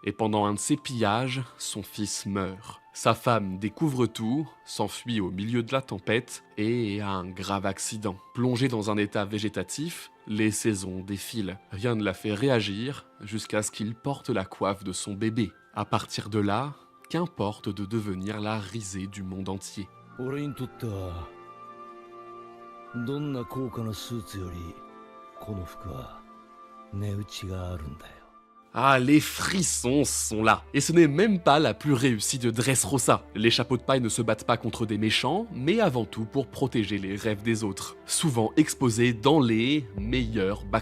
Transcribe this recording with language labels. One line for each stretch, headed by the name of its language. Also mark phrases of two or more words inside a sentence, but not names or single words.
French: Et pendant un de ses pillages, son fils meurt. Sa femme découvre tout, s'enfuit au milieu de la tempête et a un grave accident. Plongée dans un état végétatif, les saisons défilent. Rien ne la fait réagir jusqu'à ce qu'il porte la coiffe de son bébé. À partir de là, qu'importe de devenir la risée du monde entier.
Japanese: どんな高価なスーツよりこの服は値打ちがあるんだよ。
French: Ah, les frissons sont là. Et ce n'est même pas la plus réussie de Dressrosa. Les chapeaux de paille ne se battent pas contre des méchants, mais avant tout pour protéger les rêves des autres. Souvent exposés dans les meilleurs backstories.